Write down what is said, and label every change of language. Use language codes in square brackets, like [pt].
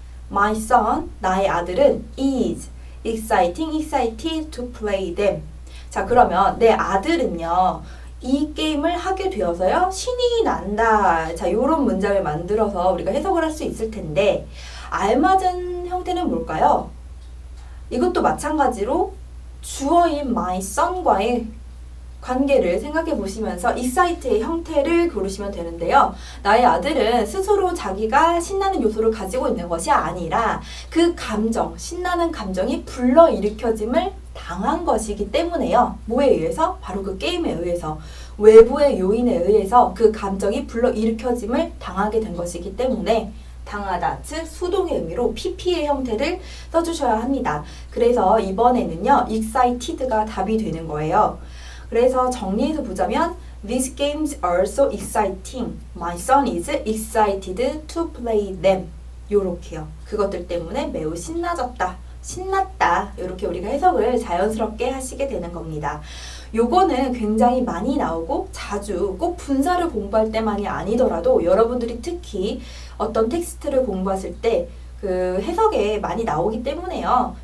[en] My son, [ko] 나의 아들은 [en] is excited to play them. [ko] 자, 그러면 내 아들은요. 이 게임을 하게 되어서요. 신이 난다. 자, 요런 문장을 만들어서 우리가 해석을 할 수 있을 텐데 알맞은 형태는 뭘까요? 이것도 마찬가지로 주어인 my son과의 관계를 생각해 보시면서 excite의 형태를 고르시면 되는데요. 나의 아들은 스스로 자기가 신나는 요소를 가지고 있는 것이 아니라 그 감정, 신나는 감정이 불러일으켜짐을 당한 것이기 때문에요. 뭐에 의해서? 바로 그 게임에 의해서, 외부의 요인에 의해서 그 감정이 불러일으켜짐을 당하게 된 것이기 때문에 당하다, 즉 수동의 의미로 pp의 형태를 써주셔야 합니다. 그래서 이번에는요, excited가 답이 되는 거예요. 그래서 정리해서 보자면 [en] These games are so exciting. My son is excited to play them. [ko] 요렇게요. 그것들 때문에 매우 신나졌다. 신났다. 이렇게 우리가 해석을 자연스럽게 하시게 되는 겁니다. 요거는 굉장히 많이 나오고 자주 꼭 분사를 공부할 때만이 아니더라도 여러분들이 특히 어떤 텍스트를 공부하실 때 그 해석에 많이 나오기 때문에요.